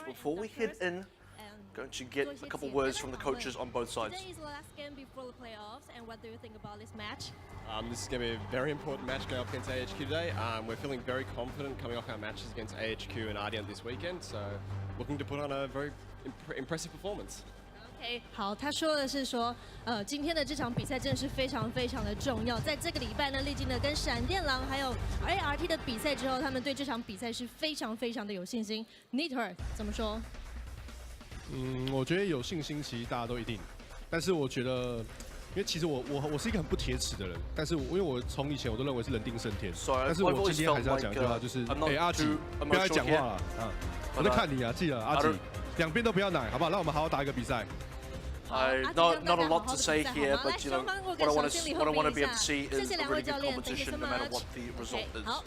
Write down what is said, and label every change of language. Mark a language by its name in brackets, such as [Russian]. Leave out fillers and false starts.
[English] Before we head in, going to get a couple words from the coaches on both sides. Today is the last game before the playoffs, and what do you think about this match? This is going to be a very important match going up against AHQ today. We're feeling very confident coming off our matches against AHQ and Ardian this weekend, so looking to put on a very impressive performance. [Chinese] OK， 好，他说的是说，今天的这场比赛真的是非常非常的重要。在这个礼拜呢，历经了跟闪电狼还有 ART 的比赛之后，他们对这场比赛是非常非常的有信心。 Niter 怎么说？我觉得有信心，其实大家都一定。但是我觉得，因为其实我是一个很不铁齿的人，但是因为我从以前我都认为是人定胜天。但是我今天还是要讲一句话，就是阿吉，不要再讲话了啊！我在看你啊，记得阿吉，两边都不要奶，好不好？让我们好好打一个比赛。 [English] Not a lot to say here, but you know what I want to be able to see is a really good competition, no matter what the result is.